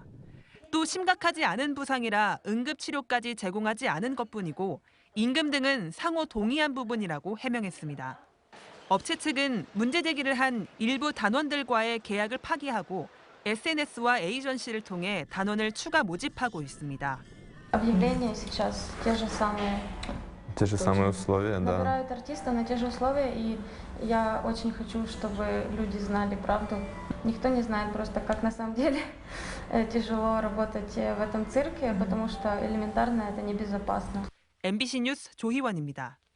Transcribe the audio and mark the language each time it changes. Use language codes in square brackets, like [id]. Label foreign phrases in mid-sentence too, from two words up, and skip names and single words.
[ko] 또 심각하지 않은 부상이라 응급치료까지 제공하지 않은 것뿐이고 임금 등은 상호 동의한 부분이라고 해명했습니다. 업체 측은 문제 제기를 한 일부 단원들과의 계약을 파기하고 SNS와 에이전시를 통해 단원을 추가 모집하고 있습니다. [ru] Объявления сейчас те же самые. Те же самые условия, да. Набирают артиста на те же условия, и я очень хочу, чтобы люди знали правду. Никто не знает просто, как на самом деле тяжело работать в этом цирке, потому что элементарно это небезопасно. [ko] MBC 뉴스 조희원입니다.